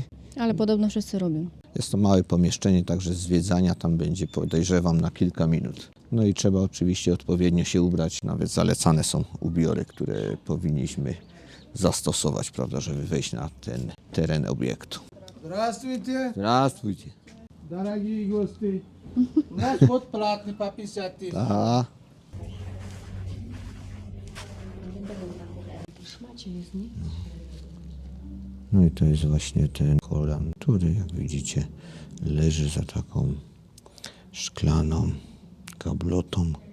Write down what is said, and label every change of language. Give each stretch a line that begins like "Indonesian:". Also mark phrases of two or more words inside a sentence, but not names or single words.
Polish: Ale podobno wszyscy robią. Jest to małe pomieszczenie, także zwiedzania tam będzie, podejrzewam, na kilka minut. No i trzeba oczywiście odpowiednio się ubrać. Nawet zalecane są ubiory, które powinniśmy zastosować, prawda, żeby wejść na ten teren obiektu.
Russian: Здравствуйте, Здравствуйте. дорогие гости. У нас вот платный по 50 тысяч.
Polish: A, no i to jest właśnie ten Koran, który, jak widzicie, leży za taką szklaną gablotą.